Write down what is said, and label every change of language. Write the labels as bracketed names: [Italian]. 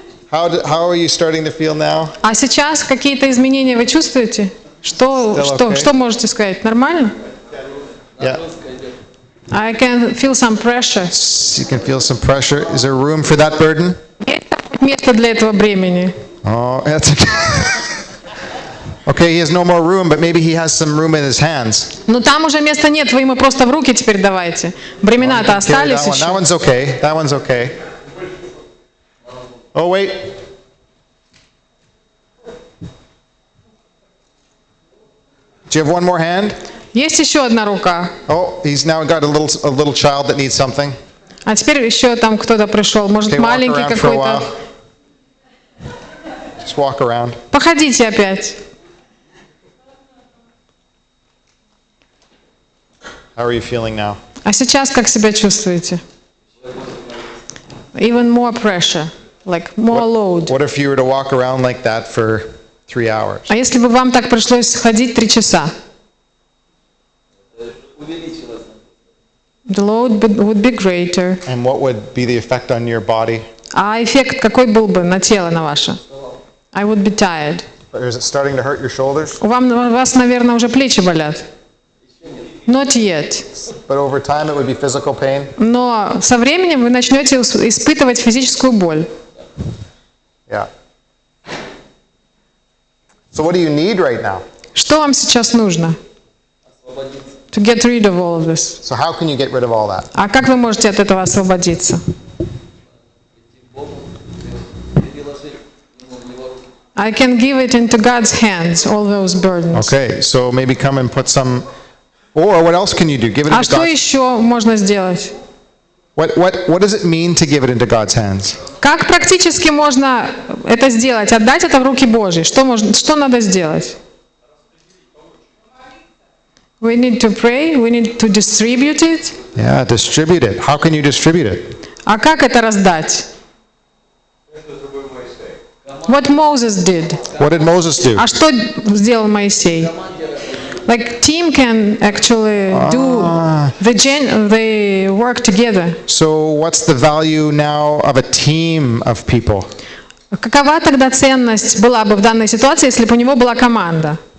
[English] How are you starting to feel now? [Russian] А сейчас какие-то изменения вы чувствуете? [English] Still okay. [Russian] Что можете сказать? Нормально? [English] Yeah. I can feel some pressure. You can feel some pressure. Is there room for that burden? [Russian] Есть место для этого бремени? [English] Oh, that's okay. Okay, he has no more room, but maybe he has some room in his hands. [Russian] Ну там уже места нет, вы ему просто в руки теперь давайте. Бремена-то [English] Carry [Russian] остались [English] that one. [Russian] еще. [English] That one's okay. That one's okay. Oh, wait. Do you have one more hand? [Russian] Есть еще одна рука. [English] Oh, he's now got a little child that needs something. [Russian] А теперь еще там кто-то пришел, может [English] Okay, walk [Russian] маленький [English] around for a while. [Russian] какой-то. [English] Just walk around. [Russian] Походите опять. [English] How are you feeling now? [Russian] А сейчас как себя чувствуете? [English] Even more pressure, like more load. What if you were to walk around like that for 3 hours? [Russian] А если бы вам так пришлось ходить 3 часа? [English] The load would be greater. And what would be the effect on your body? [Russian] А эффект какой был бы на тело, на ваше? [English] I would be tired. Or is it starting to hurt your shoulders? [Russian] У вас, наверное, уже плечи болят. [English] Not yet. But over time it would be physical pain? [Russian] Но со временем вы начнете испытывать физическую боль. [English] Yeah. So what do you need right now? [Russian] Что вам сейчас нужно? [English] To get rid of all of this. So how can you get rid of all that? [Russian] А как вы можете от этого освободиться? [English] I can give it into God's hands, all those burdens. Okay, so maybe come and put some, or what else can you do? Give it [Russian] А [English] into [Russian] что [English] God's. [Russian] еще можно сделать? [English] What does it mean to give it into God's hands? [Russian] Как практически можно это сделать? Отдать это в руки Божьи. Что надо сделать? [English] We need to pray, we need to distribute it. Yeah, distribute it. How can you distribute it? [Russian] А как это раздать? [English] What Moses did. What did Moses do? [Russian] А что сделал Моисей? [English] Like team can actually do they work together. So what's the value now of a team of people? [Russian] Какова тогда ценность была бы в данной ситуации, если бы у него была команда?